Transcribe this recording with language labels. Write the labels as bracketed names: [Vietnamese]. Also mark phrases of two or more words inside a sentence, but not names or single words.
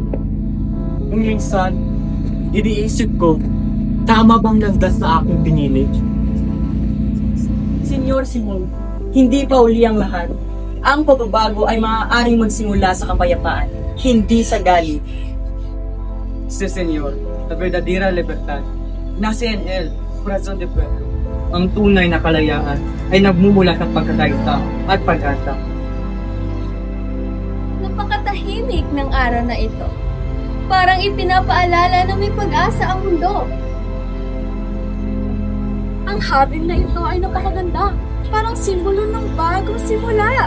[Filipino] Nung minsan, iniisip ko, tama bang landas na aking pinili? Senyor Simon, hindi pa uli ang lahat. Ang pagbabago ay maaaring magsimula sa kapayapaan, hindi sa galit. [Spanish] Sí, Señor, la verdadera libertad nace en Él, corazón de pueblo. [Filipino] Ang tunay na kalayaan ay nagmumula sa pagkakaisa at pag-asa. Napakatahimik ng araw na ito. Parang ipinapaalala na may pag-asa ang mundo. Ang habing na ito ay napakaganda. Parang simbolo ng bagong simula.